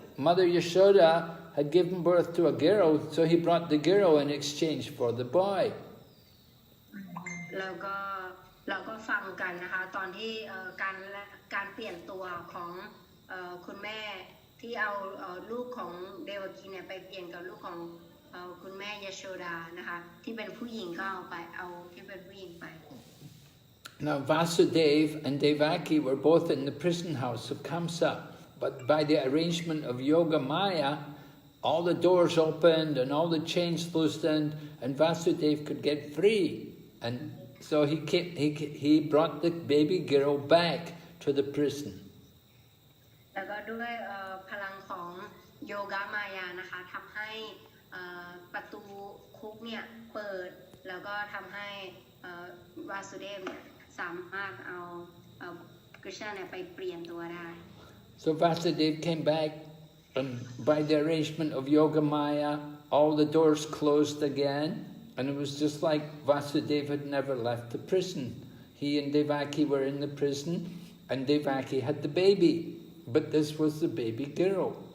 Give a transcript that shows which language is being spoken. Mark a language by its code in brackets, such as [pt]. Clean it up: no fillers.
[en] Mother Yashoda had given birth to a girl, so he brought the girl in exchange for the boy. [th] เราก็ฟังกันนะคะตอนที่การเปลี่ยนตัวของคุณแม่ที่เอาลูกของเดวกีเนี่ยไปเปลี่ยนกับลูกของคุณแม่ยโชดานะคะที่เป็นผู้หญิงก็เอาที่เป็นผู้หญิงไป [en] Now Vasudev and Devaki were both in the prison house of Kamsa, but by the arrangement of Yoga Maya, all the doors opened and all the chains loosened, and Vasudev could get free. And so he brought the baby girl back to the prison. [th] แล้วก็ด้วยพลังของโยกามายานะคะทำให้ประตูคุกเนี่ยเปิดแล้วก็ทำให้วาสุเดฟเนี่ยสามารถเอากฤษณะเนี่ยไปเปลี่ยนตัวได้ [en] So Vasudev came back, and by the arrangement of Yoga Maya, all the doors closed again, and it was just like Vasudev had never left the prison. He and Devaki were in the prison, and Devaki had the baby, but this was the baby girl.